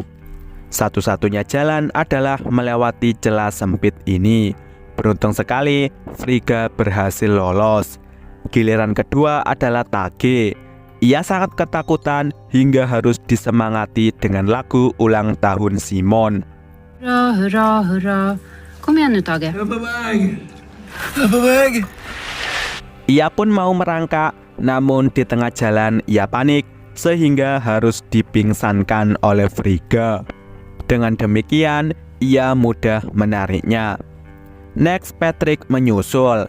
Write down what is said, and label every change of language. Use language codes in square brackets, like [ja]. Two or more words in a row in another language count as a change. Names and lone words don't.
[id] Satu-satunya jalan adalah melewati celah sempit ini. Beruntung sekali, Frigga berhasil lolos. Giliran kedua adalah Tage. Ia sangat ketakutan hingga harus disemangati dengan lagu ulang tahun Simon. [da] Hurra, hurra, hurra. Kom igen nu, Tage. [id] Ia pun mau merangkak, namun di tengah jalan ia panik sehingga harus dipingsankan oleh Frigga. Dengan demikian, ia mudah menariknya. Next, Patrick menyusul.